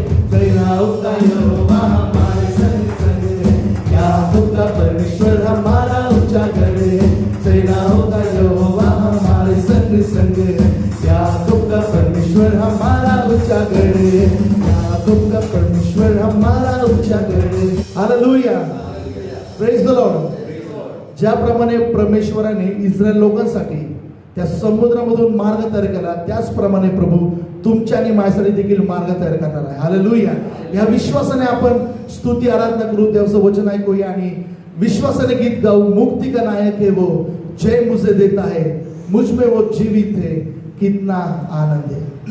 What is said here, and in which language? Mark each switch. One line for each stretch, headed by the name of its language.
Hindi: सेनाओं का यहोवा हमारे संग संग है, याकूब का परमेश्वर हमारा ऊंचा गढ़ है. सेनाओं का यहोवा हमारे संग संग है, याकूब का परमेश्वर हमारा ऊंचा गढ़ है. याकूब का परमेश्वर हमारा ऊंचा गढ़ है. हालेलुया.
English: Praise the lord.
Marathi: ज्याप्रमाणे परमेश्वराने इस्रायल लोकांसाठी त्या समुद्रामधून मार्ग तयार केला, त्याचप्रमाणे प्रभू तुमच्या आणि माझ्यासाठी देखील मार्ग तयार करणार आहे. हालेलुया. या विश्वासाने आपण स्तुती आराधना करू, देवाचं वचन ऐकूया आणि विश्वासाने गीत गाऊ.
Hindi: मुक्ति का नायक है वो, जय मुझे देता है, मुझ में वो जीवित है, कितना आनंद है.